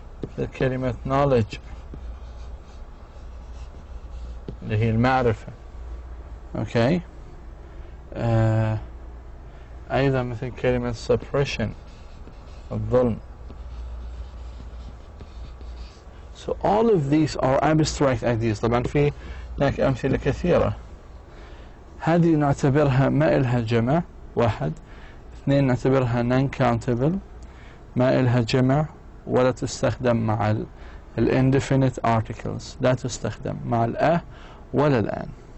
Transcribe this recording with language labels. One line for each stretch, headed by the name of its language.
Arabic: مثل كلمة knowledge اللي هي المعرفة، أوكي، أيضا مثل كلمة suppression الظلم.
English: So all of these are abstract ideas.
Arabic: طبعا في هناك أمثلة كثيرة. هذه نعتبرها ما إلها جمع، واحد. اثنين نعتبرها non-countable، ما إلها جمع ولا تستخدم مع indefinite articles، لا تستخدم مع الأه ولا الآن.